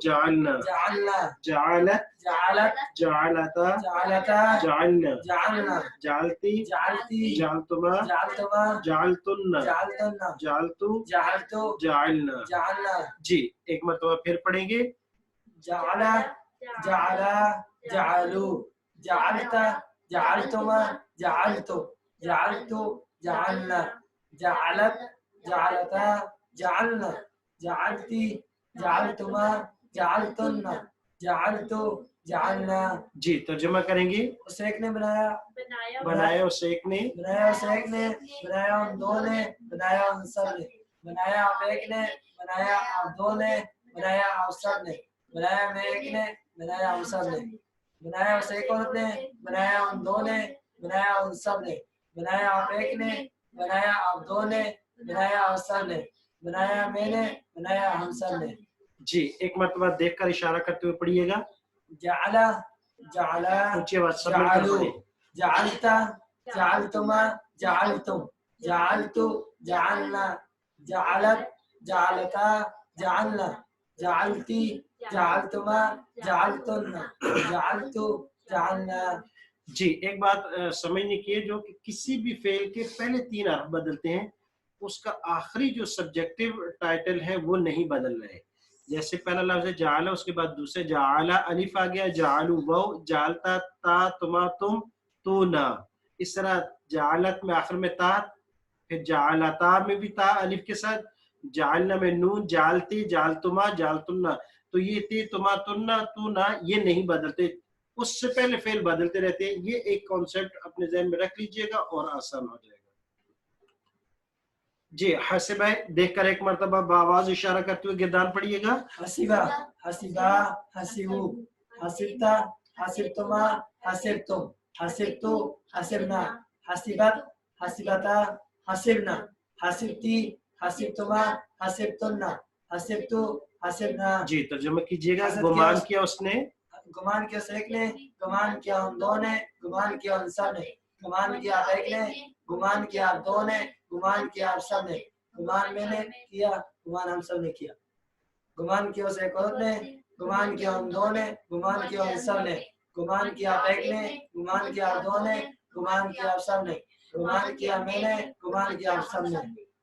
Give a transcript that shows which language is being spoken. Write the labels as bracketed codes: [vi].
[ar] جعلنا جعلنا جعلت جعلت جعلتا جعلتا جعلنا جعلنا جعلتی جعلتی جعلتما جعلتما جعلتن جعلتن جعلتو جعلتو جعلنا۔ جعلنا [ur] جی ایک مرتبہ پھر پڑھیں گے، [ar] جعل جعل جعلوا جعلت جعلتما جعلتو جعلتو جعلنا جعلت جعلتا جعلنا جعلتی جعلتما جعلتن جعلتو جعلنا۔ [ur] جی ترجمہ کریں گے۔ اس ایک نے بنایا بنایا اس ایک نے، بنایا اس ایک نے، بنایا ان دو نے، بنایا ان سب نے، بنایا آپ ایک نے، بنایا آپ دو نے، بنایا آپ سب نے، بنایا میں ایک نے، بنایا ہم سب نے، بنایا اس ایک عورت نے، بنایا ان دو نے، بنایا ان سب نے، بنایا آپ ایک نے، بنایا آپ دو نے، بنایا آپ سب نے، بنایا میں نے، بنایا ہم سب نے۔ جی ایک مرتبہ دیکھ کر اشارہ کرتے ہوئے پڑھیے گا، [ar] جعل جعل [ur] اونچی آواز سب مل کر [ar] جعلوا [ur] پڑھیں۔ [ar] جعلت جعلتما جعلتم جعلتو جعلنا جعلت جعلتا جعلنا جعلتی جعلتما جعلتن جعلتو جعلنا۔ [ur] جی ایک بات سمجھنے کی ہے، جو کہ کسی بھی فعل کے پہلے 3 حرف بدلتے ہیں، اس کا آخری جو سبجیکٹیو ٹائٹل ہے وہ نہیں بدل رہے۔ جیسے پہلا لفظ ہے جعل، اس کے بعد دوسرے جعل الف آ گیا، جعلو واو، جعلتا تا تما تم تو نا، اس طرح جعلت میں آخر میں تا، پھر جعلتا میں بھی تا الف کے ساتھ، جعلنا میں نون، جعلتی جعلتما جعلتنا، تو یہ تی تما تنا تو نا یہ نہیں بدلتے، اس سے پہلے فعل بدلتے رہتے ہیں۔ یہ ایک کانسیپٹ اپنے ذہن میں رکھ لیجئے گا اور آسان ہو جائے گا۔ جی حسب ہے، دیکھ کر ایک مرتبہ بآواز اشارہ کرتے ہوئے گردان پڑھیے گا، [ar] حسبا حسبا حسبو حسبتا حسبتما حسبتم حسبتو حسبنا حسبت حسبتا حسبنا حسبتی حسبتما حسبتن حسبتو حسبنا۔ [ur] جی ترجمہ کیجئے گا۔ [ar] حسد [ur] گمان کیا اس نے، گمان کیا اس ایک نے، گمان کیا ان دو نے، گمان کیا ان سب نے، گمان کیا آپ ایک نے، گمان کیا آپ دو نے، گمان کیا آپ سب نے، گمان میں نے کیا، گمان ہم سب نے کیا، گمان کیا اس ایک عورت نے، گمان کیا ان دو نے، گمان کیا ان سب نے، گمان کیا آپ ایک نے، گمان کیا آپ دو نے، گمان کیا آپ سب نے، گمان کیا میں نے، گمان کیا آپ سب نے۔